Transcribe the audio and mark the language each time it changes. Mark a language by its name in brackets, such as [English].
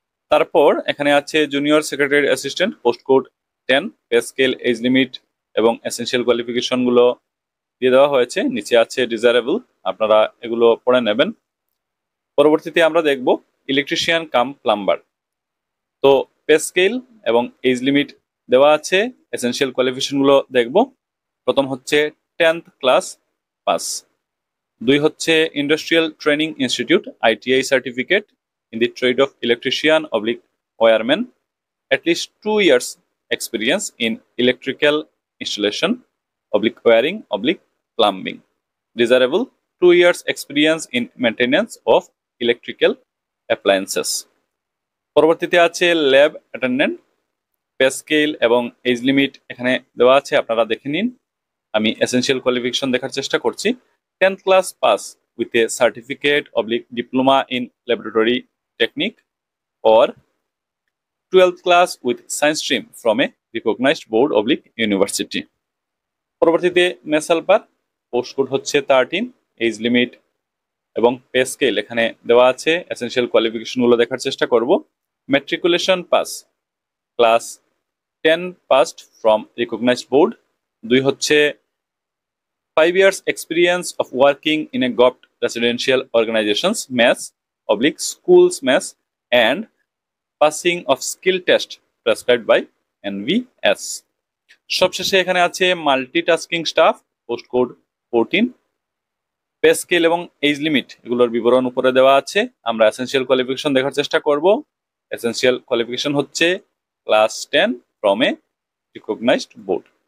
[Bangla] তারপর এখানে আছে junior secretary assistant, post code 10, pay scale age limit এবং এসেনশিয়াল কোয়ালিফিকেশন গুলো দিয়ে দেওয়া হয়েছে। নিচে আছে ডিজারেবল, আপনারা এগুলো পড়ে নেবেন। পরবর্তীতে আমরা দেখব ইলেকট্রিশিয়ান কাম প্লাম্বার, তো পে স্কেল এবং এজ লিমিট দেওয়া আছে। এসেনশিয়াল কোয়ালিফিকেশন গুলো দেখব। প্রথম হচ্ছে 10th ক্লাস পাস, 2 হচ্ছে [English] Industrial training institute ITI certificate in the trade of electrician oblique wireman, at least 2 years experience in electrical installation oblique wiring oblique plumbing, desirable 2 years experience in maintenance of electrical appliances। [Bangla] পরবর্তীতে আছে lab attendant, pay scale এবং age limit এখানে দেওয়া আছে, আপনারা দেখে নিন। আমি এসেনশিয়াল কোয়ালিফিকেশন দেখার চেষ্টা করছি। [English] 10th class pass with a certificate oblique diploma in laboratory technique or 12th class with science stream from a recognized board oblique university। [Bangla] পরবর্তীতে মেস হেল্পার, পোস্ট কোড হচ্ছে 13, এজ লিমিট এবং pay scale এখানে দেওয়া আছে। Essential কোয়ালিফিকেশনগুলো দেখার চেষ্টা করব। [English] Matriculation pass, class 10 passed from recognised board. [Bangla] 2 হচ্ছে [English] 5 years experience of working in a govt residential organizations mess oblique schools mess and passing of skill test prescribed by NVS। [Bangla] সবশেষে এখানে আছে multitasking staff, post code 14। Pay scale এবং age limit এগুলোর বিবরণ উপরে দেওয়া আছে। আমরা এসেনশিয়াল কোয়ালিফিকেশন দেখার চেষ্টা করব। এসেনশিয়াল কোয়ালিফিকেশন হচ্ছে [English] Class 10 from a recognised board.